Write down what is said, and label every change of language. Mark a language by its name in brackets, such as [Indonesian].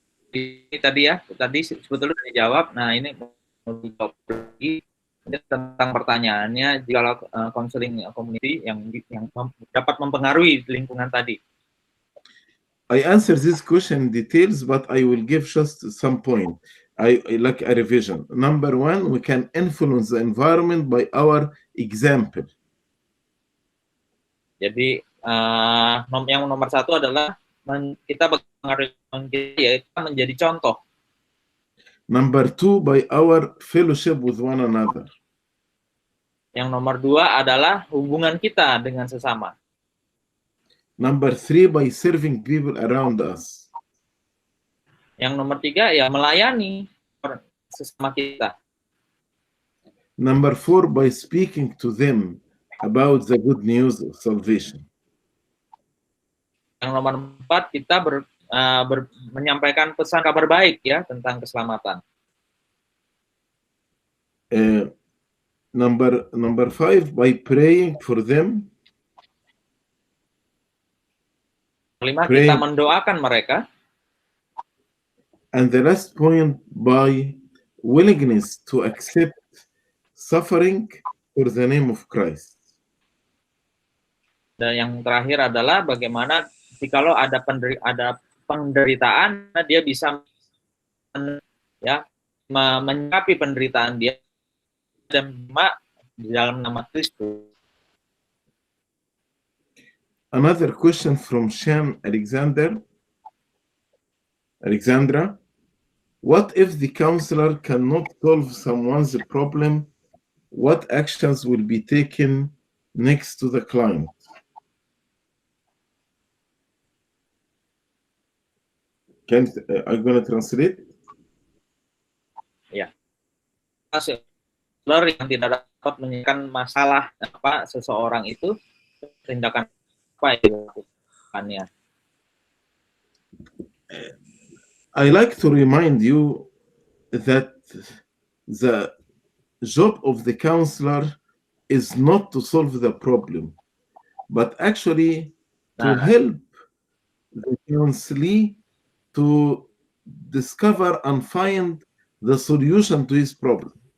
[Indonesian] Ini tadi sebetulnya sudah dijawab. Nah, ini mau dijawab lagi tentang pertanyaannya, jika [English] counseling community [Indonesian] yang dapat mempengaruhi lingkungan tadi. [English] I answer this question in details, but I will give just some point. I like a revision. Number one, we can influence the environment by our example. [Indonesian] Jadi yang nomor satu adalah kita mengaruhi yaitu menjadi contoh. [English] Number two, by our fellowship with one another. [Indonesian] Yang nomor dua adalah hubungan kita dengan sesama. [English] Number three, by serving people around us. [Indonesian] Yang nomor tiga, ya melayani sesama kita. [English] Number four, by speaking to them about the good news of salvation. [Indonesian] Yang nomor empat, kita menyampaikan pesan kabar baik ya tentang keselamatan. [English] Number five, by praying for them. [Indonesian] Kelima, kita mendoakan mereka. [English] And the last point, by willingness to accept suffering for the name of Christ. [Indonesian] Dan yang terakhir adalah bagaimana jikalau ada penderitaan, dia bisa menyikapi penderitaan dia dan di dalam nama Kristus. [English] Another question from Shan Alexandra. What if the counselor cannot solve someone's problem? What actions will be taken next to the client? I'm going to translate. [Indonesian] Ya. Counselor yang tidak dapat menyelesaikan masalah seseorang itu, tindakan apa yang dilakukannya? [English] I like to remind you that the job of the counselor is not to solve the problem, but actually to help the counselee to discover and find the solution to his problem.